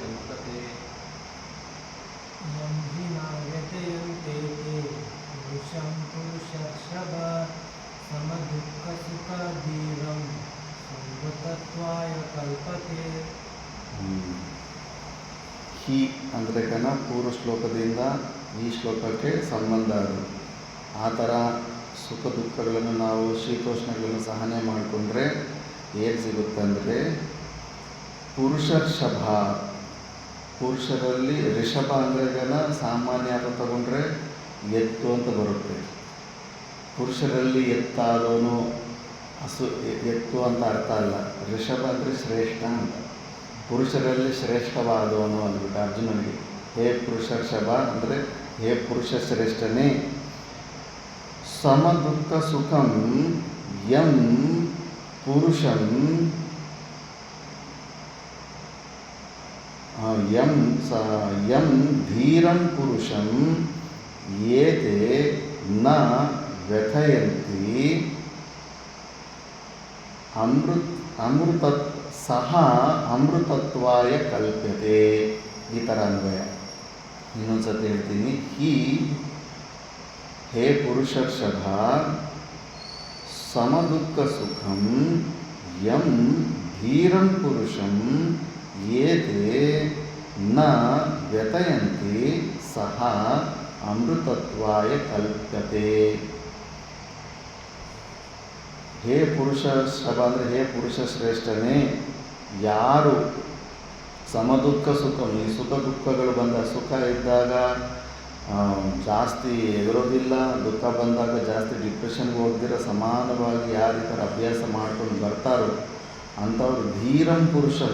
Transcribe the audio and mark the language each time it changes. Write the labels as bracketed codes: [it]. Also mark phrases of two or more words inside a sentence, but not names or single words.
[sa] ಯಂ ಹಿ ನ ವ್ಯತಯಂತೆ ತೇ ಪುರುಷಂ ಪುರುಷರ್ಷಭ ಸಮದುಃಖ ಸುಖಧೀರಂ ಸಂವೃತತ್ವಾಯ ಕಲ್ಪತೆ. [kn] ಹಿ ಅಂದರೆ ಕಣ ಪೂರ್ವ ಶ್ಲೋಕದಿಂದ ಈ ಶ್ಲೋಕಕ್ಕೆ ಸಂಬಂಧ ಅದು. ಆ ಥರ ಸುಖ ದುಃಖಗಳನ್ನು ನಾವು ಶೀತೋಷ್ಣಗಳನ್ನು ಸಹನೆ ಮಾಡಿಕೊಂಡ್ರೆ ಏನು ಸಿಗುತ್ತಂದರೆ ಪುರುಷರ್ಷಭ, ಪುರುಷರಲ್ಲಿ ರಿಷಭ ಅಂದರೆ ಗನ ಸಾಮಾನ್ಯ ಅಂತ ತಗೊಂಡ್ರೆ ಎತ್ತು ಅಂತ ಬರುತ್ತೆ. ಪುರುಷರಲ್ಲಿ ಎತ್ತಾದವನು ಎತ್ತು ಅಂತ ಅರ್ಥ ಅಲ್ಲ. ರಿಷಭ ಅಂದರೆ ಶ್ರೇಷ್ಠ ಅಂತ. ಪುರುಷರಲ್ಲಿ ಶ್ರೇಷ್ಠವಾದವನು ಅಂದ್ಬಿಟ್ಟು ಅರ್ಜುನನಿಗೆ [sa] ಹೇ ಪುರುಷರ್ಷಭ [kn] ಅಂದರೆ ಹೇ ಪುರುಷ ಶ್ರೇಷ್ಠನೇ. [sa] ಸಮದುಃಖ ಸುಖಂ ಯಂ ಪುರುಷಂ ಯಂ ಧೀರಂ ಪುರುಷಂ ಏತೆ ನ ವ್ಯಥಯಂತಿ ಸಹ ಅಮೃತತ್ವಾಯ ಕಲ್ಪ್ಯತೆ. [kn] ಈ ಥರ ಅನ್ವಯ. ಇನ್ನೊಂದು ಸತಿ ಹೇಳ್ತೀನಿ. [sa] ಹೇ ಪುರುಷರ್ಷಭ ಸಮದುಃಖ ಸುಖಂ ಯಂ ಧೀರಂ ಪುರುಷಂ ಏತೆ ನ ವ್ಯತಯಂತಿ ಸಹ ಅಮೃತತ್ವಾಯ ಕಲ್ಪ್ಯತೆ. ಹೇ ಪುರುಷರ್ಷಭ [kn] ಅಂದರೆ ಹೇ ಪುರುಷ ಶ್ರೇಷ್ಠನೇ, ಯಾರು ಸಮದುಃಖ ಸುಖ, ಈ ಸುಖ ದುಃಖಗಳು ಬಂದ ಸುಖ ಇದ್ದಾಗ ಜಾಸ್ತಿ ಎಗರೋದಿಲ್ಲ, ದುಃಖ ಬಂದಾಗ ಜಾಸ್ತಿ ಡಿಪ್ರೆಷನ್ಗೆ ಹೋಗ್ದಿರ ಸಮಾನವಾಗಿ ಯಾರು ಈ ಥರ ಅಭ್ಯಾಸ ಮಾಡ್ಕೊಂಡು ಬರ್ತಾರೋ ಅಂಥವ್ರು [sa] ಧೀರಂ ಪುರುಷಂ.